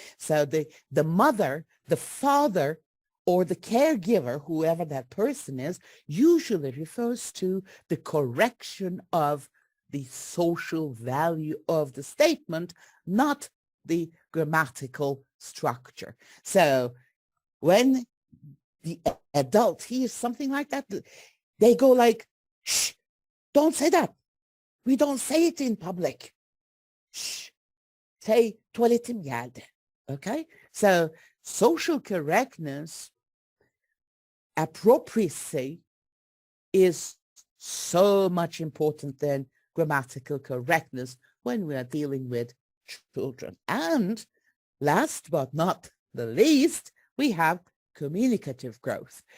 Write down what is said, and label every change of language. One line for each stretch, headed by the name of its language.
English: So the mother, the father, or the caregiver, whoever that person is, usually refers to the correction of the social value of the statement, not the grammatical structure. So when the adult hears something like that, they go like, shh, don't say that. We don't say it in public.
Turkish: Shh, say tuvaletim geldi.
English: Okay? So social correctness, appropriacy is so much important than grammatical correctness when we are dealing with children. And last but not the least, we have communicative growth.